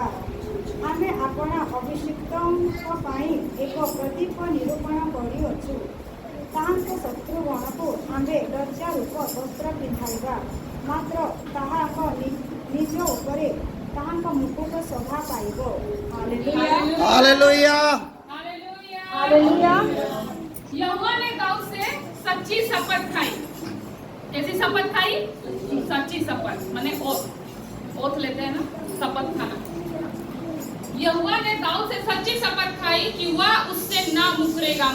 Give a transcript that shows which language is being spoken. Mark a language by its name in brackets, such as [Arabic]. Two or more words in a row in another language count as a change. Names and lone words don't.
[Odia] ଆମେ ଆପଣା ଅଭିଷିକ୍ତଙ୍କ ପାଇଁ ଏକ ପ୍ରଦୀପ ନିରୂପଣ କରିଅଛୁ। ତାହାଙ୍କ ଶତ୍ରୁଗଣକୁ ଆମ୍ଭେ ଲଜ୍ଜା ରୂପ ବସ୍ତ୍ର ପିନ୍ଧାଇବା, ମାତ୍ର ତାହାଙ୍କ ନିଜ ଉପରେ ତାହାଙ୍କ ମୁକୁଟ ଶୋଭା ପାଇବ। ହାଲେଲୁୟା। [Hindi] हालेलुया। हालेलुया। यहोवा ने दाऊद से सच्ची शपथ खाई। कैसी शपथ खाई? सच्ची शपथ, माने ओथ लेते हैं ना, शपथ खाना। यहोवा ने दाऊद से सच्ची शपथ खाई कि वह उससे ना मुकरेगा।